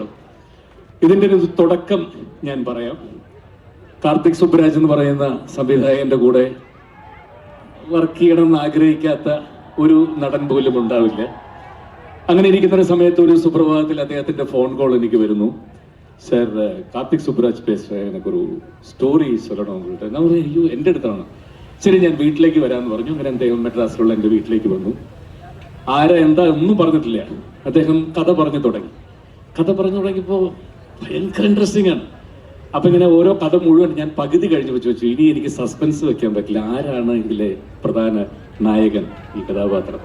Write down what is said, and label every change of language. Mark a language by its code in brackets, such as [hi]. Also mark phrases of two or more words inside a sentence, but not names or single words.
[ml] ഇതിൻ്റെ ഒരു തുടക്കം ഞാൻ പറയാം. കാർത്തിക് സുബ്രാജ് എന്ന് പറയുന്ന സംവിധായകന്റെ കൂടെ വർക്ക് ചെയ്യണമെന്ന് ആഗ്രഹിക്കാത്ത ഒരു നടൻ പോലും ഉണ്ടാവില്ല. അങ്ങനെ ഇരിക്കുന്ന ഒരു സമയത്ത് ഒരു സുപ്രഭാതത്തിൽ അദ്ദേഹത്തിന്റെ ഫോൺ കോൾ എനിക്ക് വരുന്നു. [ta] சார் கார்த்திக் சுப்ராஜ் பேசுகிறேன், எனக்கு ஒரு സ്റ്റോറി சொல்லணும் உங்கள்கிட்ட. [ml] ഞാൻ പറഞ്ഞു അയ്യോ എൻ്റെ അടുത്താണ്. ശരി ഞാൻ വീട്ടിലേക്ക് വരാമെന്ന് പറഞ്ഞു. അങ്ങനെ അദ്ദേഹം മെഡ്രാസിലുള്ള എൻ്റെ വീട്ടിലേക്ക് വന്നു. ആരാ എന്താ ഒന്നും പറഞ്ഞിട്ടില്ല. അദ്ദേഹം കഥ പറഞ്ഞു തുടങ്ങി. കഥ പറഞ്ഞു തുടങ്ങിയപ്പോൾ ഭയങ്കര ഇൻട്രസ്റ്റിംഗ് ആണ്. അപ്പൊ ഇങ്ങനെ ഓരോ കഥ മുഴുവൻ ഞാൻ പകുതി കഴിഞ്ഞ് വെച്ചു. ഇനി എനിക്ക് സസ്പെൻസ് വെക്കാൻ പറ്റില്ല, ആരാണ് ഇതിലെ പ്രധാന നായകൻ, ഈ കഥാപാത്രം.